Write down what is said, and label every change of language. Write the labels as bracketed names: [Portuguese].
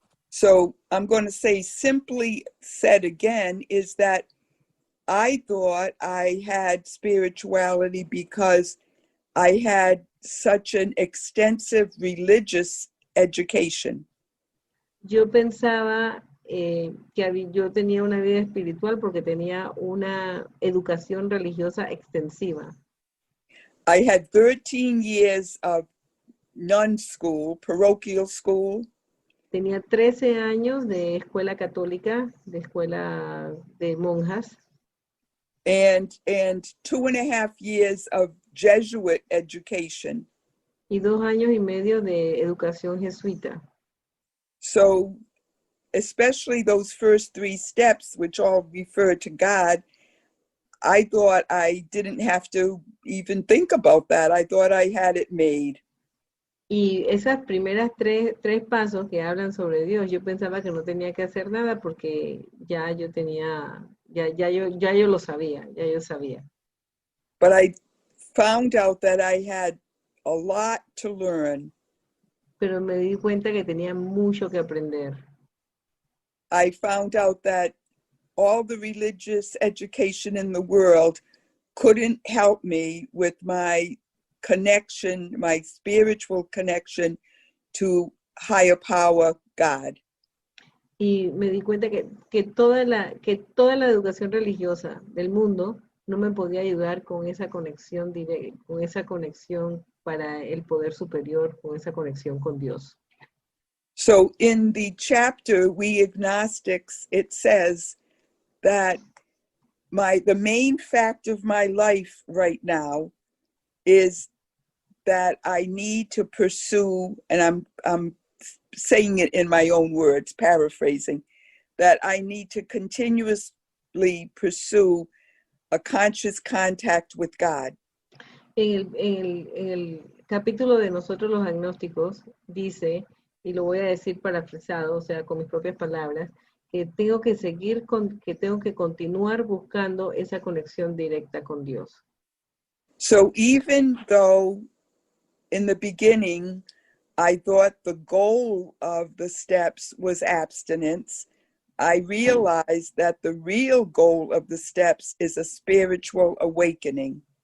[English] So I'm going to say, simply said again, is that I thought I had spirituality because I had such an extensive religious education. [Spanish] Yo pensaba que yo tenía una vida espiritual porque tenía una educación religiosa extensiva. [English] I had 13 years of nun school, parochial school. [Spanish] Tenía 13 años de escuela católica, de escuela de monjas. [English] And 2.5 years of Jesuit education. [Spanish] Y 2 años y medio de educación jesuita. [English] So especially those first 3 steps, which all refer to God, I thought I didn't have to even think about that. I thought I had it made. [Spanish] Y esas primeras tres pasos que hablan sobre Dios, yo pensaba que no tenía que hacer nada porque ya yo tenía, ya yo lo sabía, ya yo sabía. [English] But I found out that I had a lot to learn. [Spanish] Pero me di cuenta que tenía mucho que aprender. [English] I found out that all the religious education in the world couldn't help me with my connection, my spiritual connection to higher power, God. [Spanish] Y me di cuenta que toda la educación religiosa del mundo no me podía ayudar con esa conexión directa, con esa conexión para el poder superior, con esa conexión con Dios. [English] So in the chapter, We Agnostics, it says that the main fact of my life right now is that I need to pursue, and I'm saying it in my own words, paraphrasing, that I need to continuously pursue a conscious contact with God. [Spanish] En el capítulo de nosotros los agnósticos dice, y lo voy a decir parafrasado, o sea, con mis propias palabras, que tengo que continuar buscando esa conexión directa con Dios. [English] So even though in the beginning I thought the goal of the steps was abstinence, I realized that the real goal of the steps is a spiritual awakening.